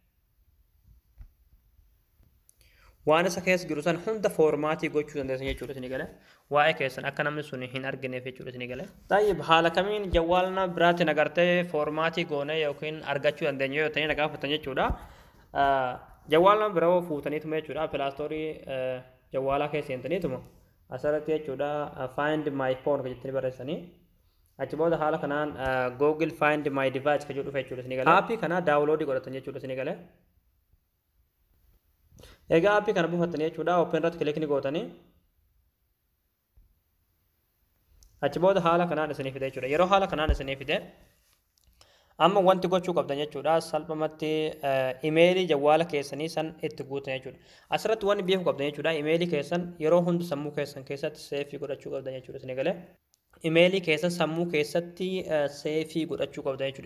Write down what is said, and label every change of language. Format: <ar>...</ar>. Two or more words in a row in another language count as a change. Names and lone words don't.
<om>waan isa keessa jiru san hunda foormaatii gochuu dandeessan jechuudha isin gale waa'ee keessan akka namni sun hin argineef jechuudha isin gale tayyib haala kamiin jawwaalna biraatiin agartee foormaatii goonee yookiin argachuu dandeenya yoo ta'e nagaafatan jechuudha jawwaalna biroo fuutaniituma jechuudha pilaastoorii jawwaalaa keessa seentaniituma asirratti jechuudha</om> <en>find my phone</en> <om>kan jettanii barreessanii achi booda haala kanaan google</om> <en>find my device</en> <om>kan jedhu jechuudha isin gale aappii kana daawuloodii godhatan jechuudha isin gale egaa aappii kana buufattanii jechuudha open irratti click ni gootanii achi booda haala kanaan isinii fide jechuudha yeroo haala kanaan isinii fide amma wanti gochuu qabdan jechuudha salphamatti imeelii jawwaala keessanii san itti guutan jechuudha asirratti wanni beekuu qabdan jechuudha imeelii keessan yeroo hundi sammuu keessan keessatti seefii godhachuu qabdan jechuudha isin galee imeelii keessa sammuu keessatti seefii godhachuu qabda jechuudha.</om>